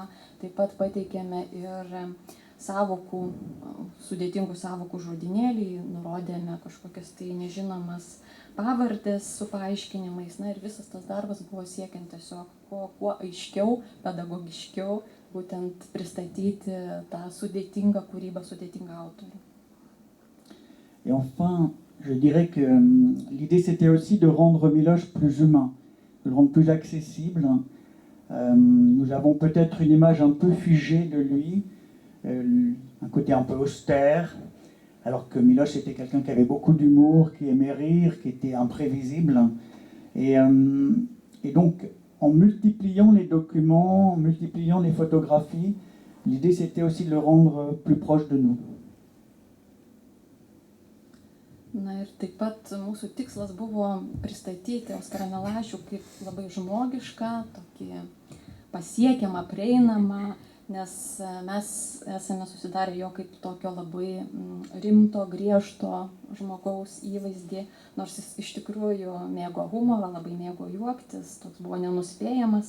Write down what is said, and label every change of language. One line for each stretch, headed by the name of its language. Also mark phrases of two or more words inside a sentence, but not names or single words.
Lithuanian: Taip pat pateikėme ir savokų, sudėtingų savokų žodinėlį, nurodėme kažkokias tai nežinomas pavardės su paaiškinimais. Na ir visas tas darbas buvo siekiant tiesiog kuo aiškiau, pedagogiškiau būtent pristatyti tą sudėtingą kūrybą, sudėtingą autorių.
French: Et enfin, je dirais que l'idée c'était aussi de rendre Miloš plus humain, de le rendre plus accessible. Nous avons peut-être une image un peu figée de lui, un côté un peu austère, alors que Miloš était quelqu'un qui avait beaucoup d'humour, qui aimait rire, qui était imprévisible. Et donc, en multipliant les documents, en multipliant les photographies, l'idée c'était aussi de le rendre plus proche de nous.
Lithuanian: Na ir taip pat mūsų tikslas buvo pristatyti Oskarą Milašių kaip labai žmogišką, tokį pasiekiamą, prieinamą, nes mes esame susidarę jo kaip tokio labai rimto, griežto žmogaus įvaizdį, nors jis iš tikrųjų mėgo humorą, labai mėgo juoktis, toks buvo nenuspėjamas.